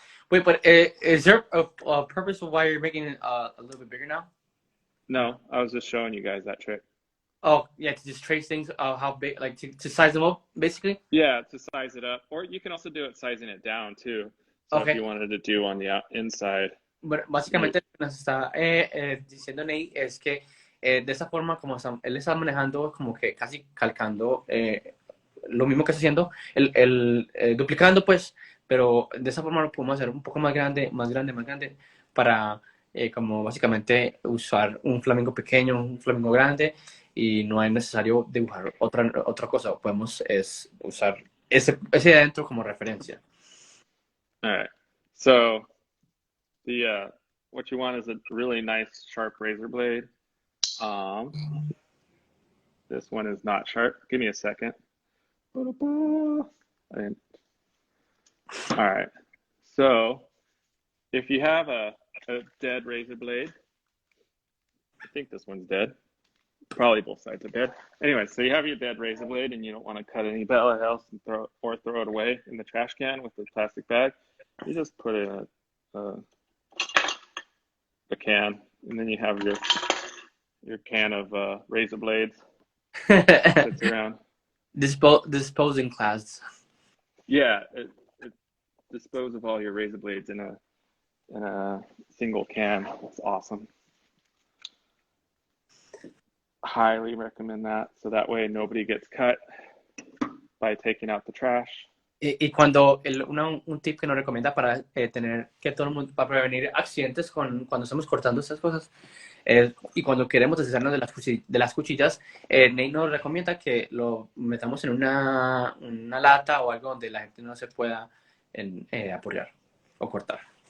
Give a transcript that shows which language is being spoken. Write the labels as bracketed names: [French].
[English] Wait, but is there a purpose of why you're making it a little bit bigger now? No, I was just showing you guys that trick. Oh, yeah, to just trace things, how big, like to size them up, basically? Yeah, to size it up. Or you can also do it sizing it down, too. So if you wanted to do on the inside. [Spanish] Bueno, básicamente lo que nos está diciendo Nate es que de esa forma, como él está manejando, como que casi calcando lo mismo que está haciendo, duplicando, pues, pero de esa forma lo podemos hacer un poco más grande, para como básicamente usar un flamingo pequeño, un flamingo grande, y no es necesario dibujar otra cosa. Podemos usar ese de adentro como referencia. [English] All right. So what you want is a really nice sharp razor blade. This one is not sharp. Give me a second. All right. So if you have a dead razor blade, I think this one's dead. Probably both sides are dead. Anyway, so you have your dead razor blade and you don't want to cut any bella else and throw it away in the trash can with the plastic bag. You just put it in a can, and then you have your can of razor blades. Sits around. Disposing class. Yeah, it dispose of all your razor blades in a single can. It's awesome. Highly recommend that, so that way nobody gets cut by taking out the trash. [Spanish] Y cuando un tip que nos recomienda para tener que todo el mundo, para prevenir accidentes cuando estamos cortando estas cosas, y cuando queremos deshacernos de las cuchillas, Nate nos recomienda que lo metamos en una lata o algo donde la gente no se pueda apoyar o cortar.